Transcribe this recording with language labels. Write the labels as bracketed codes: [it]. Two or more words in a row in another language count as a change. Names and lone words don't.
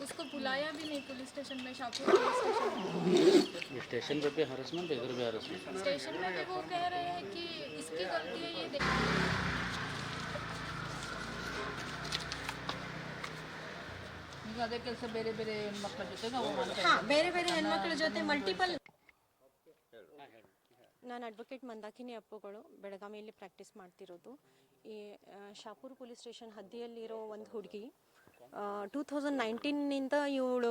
[hi] उसको बुलाया भी नहीं [en] police station [hi] में शाहपुर पुलिस स्टेशन पे भी हरासमेंट इधर भी हरासमेंट स्टेशन में भी वो कह रहे हैं कि इसकी गलती है ये [kn] ಈಗ ಅದೇ ಕೆಲಸ ಬೇರೆ ಬೇರೆ ಮಕ್ಕಳ ಜೊತೆ ನಾವು ಮಾಡ್ತಾ ಹಾಂ ಬೇರೆ ಹೆಣ್ಮಕ್ಳ ಜೊತೆ ಮಲ್ಟಿಪಲ್ ನಾನು ಅಡ್ವೊಕೇಟ್ ಮಂದಾಕಿನಿ ಅಪ್ಪುಗಳು ಬೆಳಗಾವಿಯಲ್ಲಿ ಪ್ರಾಕ್ಟೀಸ್ ಮಾಡ್ತಿರೋದು ಈ ಶಾಪುರ್ ಪೊಲೀಸ್ ಸ್ಟೇಷನ್ ಹದ್ದಿಯಲ್ಲಿರೋ ಒಂದು ಹುಡುಗಿ 2019ನಿಂದ ಇವಳು